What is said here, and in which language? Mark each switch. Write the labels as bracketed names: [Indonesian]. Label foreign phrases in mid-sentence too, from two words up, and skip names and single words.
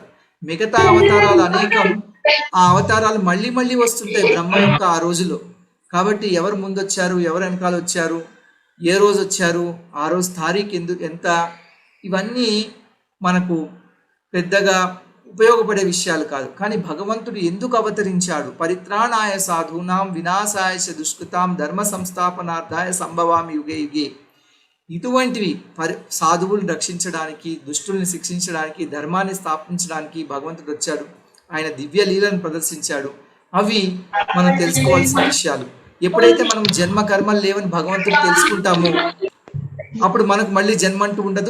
[Telugu] మిగతా అవతారాలు అనేకం, ఆ అవతారాలు మళ్ళీ మళ్ళీ వస్తుంటాయి బ్రహ్మ యొక్క ఆ రోజులో. కాబట్టి ఎవరు ముందొచ్చారు, ఎవరు వెనకాల వచ్చారు, ఏ రోజు వచ్చారు, ఆ రోజు తారీఖు ఎంత, ఇవన్నీ మనకు పెద్దగా ఉపయోగపడే విషయాలు కాదు. కానీ భగవంతుడు ఎందుకు అవతరించాడు? [Sanskrit] పరిత్రాణాయ సాధూనాం వినాశాయ చ దుష్కృతాం ధర్మ సంస్థాపనార్థాయ సంభవామి యుగే యుగే. [Telugu] ఇటువంటివి సాధువులను రక్షించడానికి, దుష్టుల్ని శిక్షించడానికి, ధర్మాన్ని స్థాపించడానికి భగవంతుడు వచ్చాడు. ఆయన దివ్య లీలను ప్రదర్శించాడు. అవి మనం తెలుసుకోవాల్సిన విషయాలు. ఎప్పుడైతే మనం జన్మ కర్మలు లేవని భగవంతుడు తెలుసుకుంటామో అప్పుడు మనకు మళ్ళీ జన్మ అంటూ ఉండదు.